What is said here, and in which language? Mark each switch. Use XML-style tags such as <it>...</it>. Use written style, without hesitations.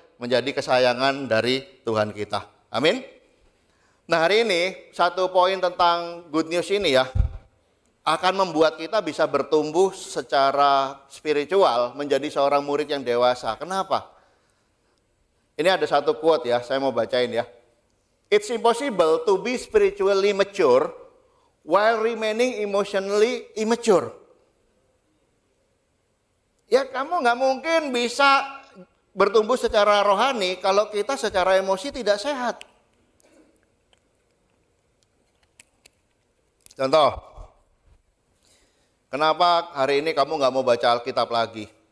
<id>Menjadi kesayangan dari Tuhan kita. Amin. Nah, hari ini satu poin tentang good news ini ya, akan membuat kita bisa bertumbuh secara spiritual menjadi seorang murid yang dewasa. Kenapa? Ini ada satu quote ya, saya mau bacain ya.</id> <en>It's impossible to be spiritually mature while remaining emotionally immature.</en> <id>Ya, kamu nggak mungkin bisa bertumbuh secara rohani kalau kita secara emosi tidak sehat. Contoh, kenapa hari ini kamu nggak mau baca Alkitab lagi?</id>